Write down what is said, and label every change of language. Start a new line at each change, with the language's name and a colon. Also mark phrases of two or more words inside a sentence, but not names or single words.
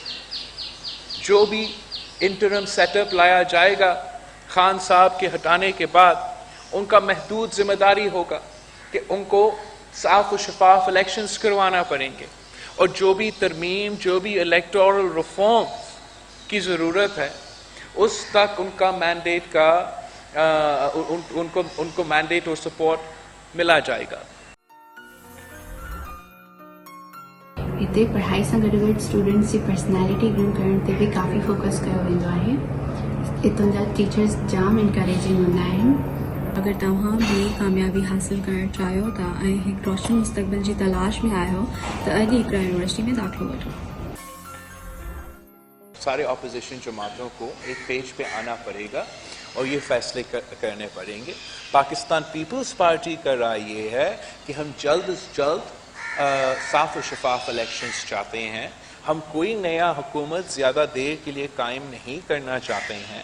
Urdu: جو بھی
English: interim set up
Urdu: لایا جائے گا خان صاحب کے ہٹانے کے بعد، ان کا محدود ذمہ داری ہوگا کہ ان کو صاف و شفاف الیکشنز کروانا پڑیں گے، اور جو بھی ترمیم، جو بھی
English: electoral reform
Urdu: کی ضرورت ہے اس تک ان کا مینڈیٹ کا ان کو مینڈیٹ اور سپورٹ ملا جائے گا.
Sindhi: हिते पढ़ाई सां गॾु गॾु स्टूडेंट्स जी
English: personality grow
Sindhi: करण ते बि काफ़ी फोकस कयो वेंदो आहे. हितां जा टीचर्स जाम इनकरेजिंग हूंदा आहिनि. अगरि तव्हां बि कामयाबी हासिल करणु चाहियो था ऐं हिकु रोशन मुस्तक़बिल जी तलाश में आहियो त अॼु हिकिड़ा यूनिवर्सिटी में दाख़िलो वठो.
Urdu: سارے اپوزیشن جماعتوں کو ایک پیج پہ آنا پڑے گا اور یہ فیصلے کرنے پڑیں گے. پاکستان پیپلز پارٹی کا رائے یہ ہے کہ ہم جلد از جلد صاف و شفاف الیکشنز چاہتے ہیں. ہم کوئی نیا حکومت زیادہ دیر کے لیے قائم نہیں کرنا چاہتے ہیں.